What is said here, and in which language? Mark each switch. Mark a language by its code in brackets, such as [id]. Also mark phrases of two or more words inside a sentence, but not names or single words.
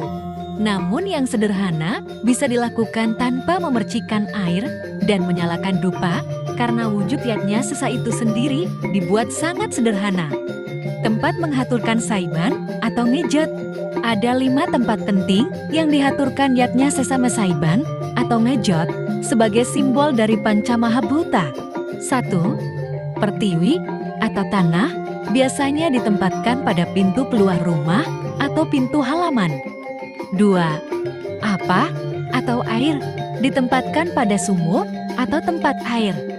[id] Namun yang sederhana bisa dilakukan tanpa memercikan air dan menyalakan dupa, karena wujud yatnya sesa itu sendiri dibuat sangat sederhana. Tempat menghaturkan saiban atau ngejot. Ada 5 tempat penting yang dihaturkan yatnya sesa mesaiban atau ngejot sebagai simbol dari Pancamahabhuta. 1. Pertiwi atau tanah biasanya ditempatkan pada pintu keluar rumah atau pintu halaman. 2. Apa atau air ditempatkan pada sumur atau tempat air.